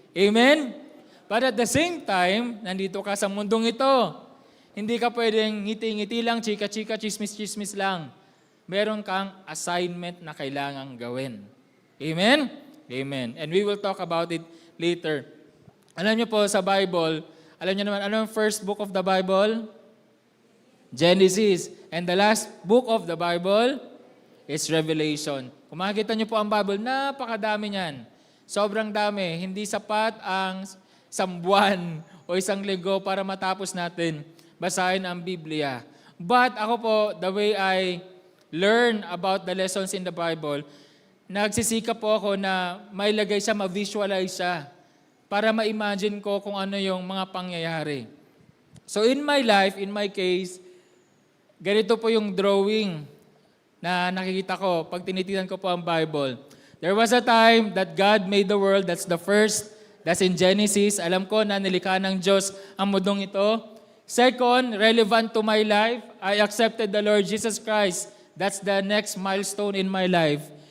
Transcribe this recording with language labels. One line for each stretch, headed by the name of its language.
English: Amen? But at the same time,
Filipino: nandito ka sa mundong ito. Hindi ka pwedeng ngiti-ngiti lang, chika-chika, chismis-chismis lang. Meron kang assignment na kailangang gawin. Amen? Amen.
English: And we will talk about it later.
Filipino: Alam niyo po sa Bible, alam niyo naman, ano ang
English: first book of the Bible?
Filipino: Genesis.
English: And the last book of the Bible is Revelation.
Filipino: Kung makikita niyo po ang Bible, napakadami niyan. Sobrang dami. Hindi sapat ang isang buwan o isang linggo para matapos natin basahin ang Biblia. But ako po,
English: the way I learn about the lessons in the Bible,
Filipino: nagsisikap po ako na mailagay siya, ma-visualize siya para ma-imagine ko kung ano yung mga pangyayari.
English: So in my life, in my case,
Filipino: ganito po yung drawing na nakikita ko pag tinitinan ko po ang Bible.
English: There was a time that God made the world. That's the first. That's in Genesis.
Filipino: Alam ko na nilikha ng Diyos ang mundong ito.
English: Second, relevant to my life, I accepted the Lord Jesus Christ. That's the next milestone in my life.